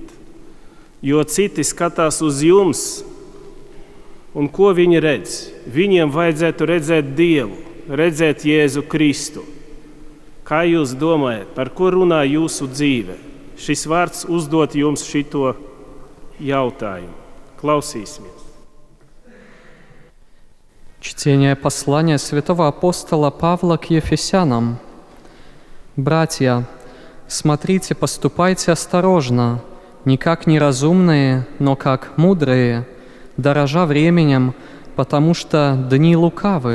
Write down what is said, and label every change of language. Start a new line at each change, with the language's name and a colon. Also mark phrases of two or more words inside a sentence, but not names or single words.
Latvian: Jo citi skatās uz jums, un ko viņi redz? Viņiem vajadzētu redzēt Dievu, redzēt Jēzu Kristu. Kā jūs domājat, par ko runā jūsu dzīve? Šis vārds uzdot jums šito jautājumu. Klausīsimies.
Russian: Чтение послания святого апостола Павла к Ефесянам. Братья, смотрите, поступайте осторожно, не как неразумные, но как мудрые, дорожа временем, потому что дни лукавы.